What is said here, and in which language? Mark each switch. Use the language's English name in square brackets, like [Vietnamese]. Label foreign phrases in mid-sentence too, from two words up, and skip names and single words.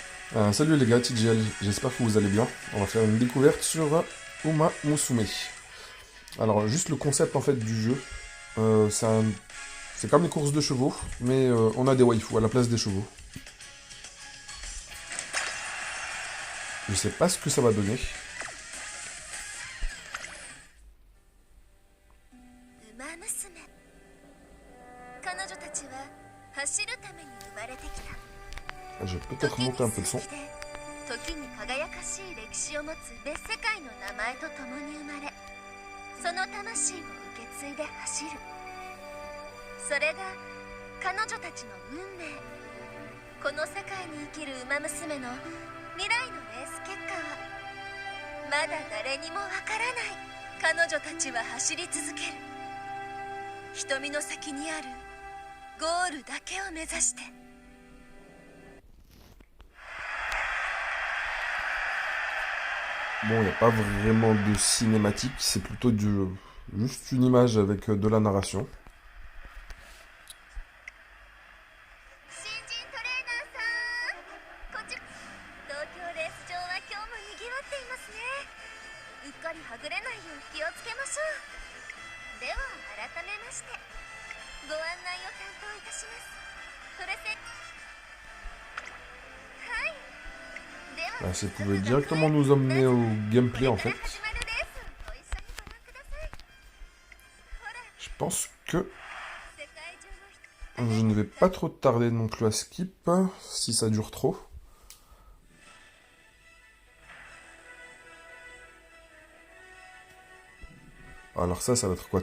[French] Salut les gars, TGL, j'espère que vous allez bien. On va faire une découverte sur Uma Musume. Alors juste le concept en fait du jeu, c'est comme les courses de chevaux, mais on a des waifus à la place des chevaux. Je sais pas ce que ça va donner. [Japanese] 馬娘彼女たちは走るために生まれてきた [French] Je vais peut-être [Japanese] 時に [French] monter un peu le [Japanese] 数 [French] son. [Japanese] 奇で時に輝かしい歴史を持つ別世界の名前と共に生まれその魂を受け継いで走るそれが彼女たちの運命この世界に生きる馬娘の未来のレース結果はまだ誰にもわからない彼女たちは走り続ける瞳の先にあるゴールだけを目指して [French] Bon, il n'y a pas vraiment de cinématique, c'est plutôt juste une image avec de la narration. [Japanese] 新人トレーナーさんこっち東京レース場は今日も賑わっていますねうっかりはぐれないよう気をつけましょうでは改めましてご案内を担当いたしますそれせはいでは [French] Ça pouvait directement nous emmener au gameplay en [Japanese] これ [French] fait. [Japanese] から始まるレースをご一緒にご覧くださいほら [French] Je pense que [Japanese] 世界中の人 [French] je ne vais pas trop tarder non plus à skip si ça dure trop. Alors ça va être quoi?